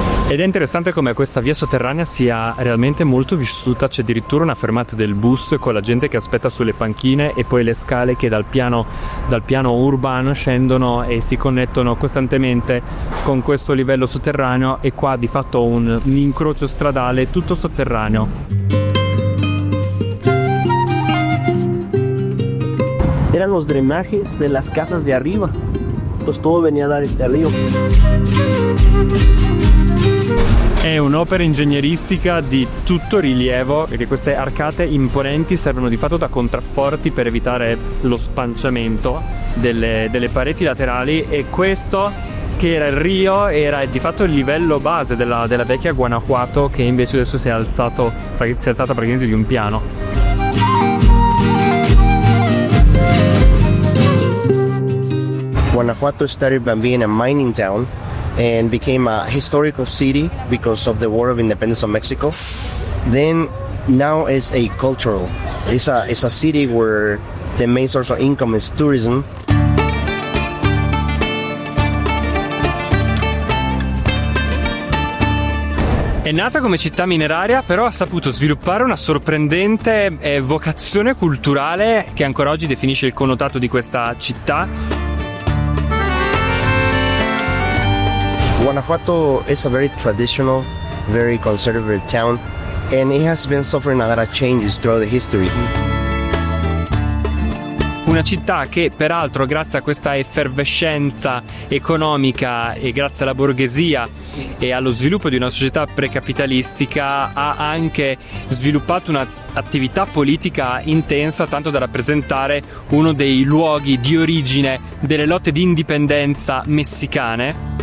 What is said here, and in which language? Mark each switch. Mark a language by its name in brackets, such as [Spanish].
[Italian] Ed è interessante come questa via sotterranea sia realmente molto vissuta, c'è addirittura una fermata del bus con la gente che aspetta sulle panchine e poi le scale che dal piano urbano scendono e si connettono costantemente con questo livello sotterraneo, e qua di fatto un incrocio stradale tutto sotterraneo. [Spanish] Eran los drenajes de las casas de arriba, pues todo venía a dar este río. [Italian] È un'opera ingegneristica di tutto rilievo, perché queste arcate imponenti servono di fatto da contrafforti per evitare lo spanciamento delle pareti laterali, e questo, che era il Rio, era di fatto il livello base della vecchia Guanajuato, che invece adesso si è alzata praticamente di un piano. [English] Guanajuato started by being a mining town and became a historical city because of the War of Independence of Mexico. Then now it's a cultural. It's a city where the main source of income is tourism. [Italian] È nata come città mineraria, però ha saputo sviluppare una sorprendente vocazione culturale che ancora oggi definisce il connotato di questa città. [English] Guanajuato is a very traditional, very conservative town, and it has been suffering a lot of changes throughout the history. [Italian] Una città che peraltro, grazie a questa effervescenza economica e grazie alla borghesia e allo sviluppo di una società precapitalistica, ha anche sviluppato un'attività politica intensa, tanto da rappresentare uno dei luoghi di origine delle lotte di indipendenza messicane.